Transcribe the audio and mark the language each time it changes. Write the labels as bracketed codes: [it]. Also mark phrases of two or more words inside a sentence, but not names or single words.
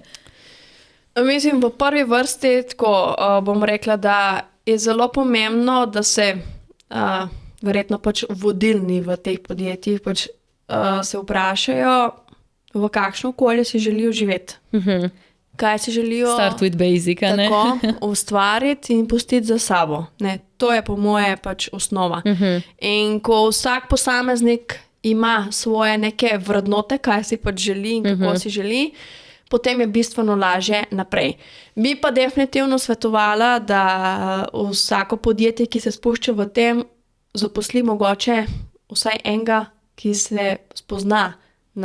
[sl] Mislim, v prvi vrsti, tako bom rekla, da je zelo pomembno, da se verjetno pač vodilni v teh podjetjih pač se vprašajo, v kakšno okolje si želijo živeti. Kaj si želijo [en] Start with basic, [sl] ne? Tako ustvariti in pustiti za sabo. Ne, to je po moje pač osnova. In ko vsak posameznik ima svoje neke vrednote, kaj si pač želi in kako si želi, potem je bistveno lažje naprej. Bi pa definitivno svetovala, da vsako podjetje, ki se spušča v tem, zaposli mogoče vsaj enega, ki se spozna na